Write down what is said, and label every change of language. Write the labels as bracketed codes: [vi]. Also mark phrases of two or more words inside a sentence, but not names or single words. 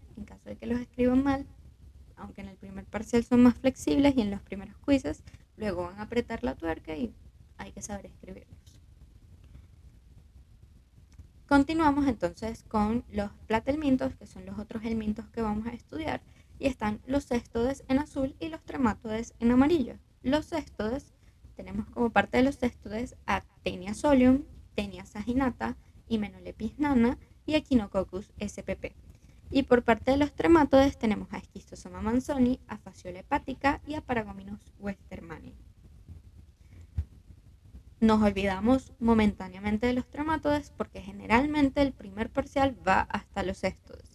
[es] En caso de que los escriban mal, aunque en el primer parcial son más flexibles y en los primeros quizzes, luego van a apretar la tuerca y hay que saber escribirlos. Continuamos entonces con los platelmintos, que son los otros helmintos que vamos a estudiar, y están los céstodes en azul y los tremátodes en amarillo. Los céstodes, tenemos como parte de los céstodes a Taenia solium, Taenia saginata, Hymenelepis nana y Echinococcus spp. Y por parte de los tremátodes tenemos a Schistosoma manzoni, a Fasciola hepatica y a Paragominus westermani. Nos olvidamos momentáneamente de los tremátodes porque generalmente el primer parcial va hasta los céstodes.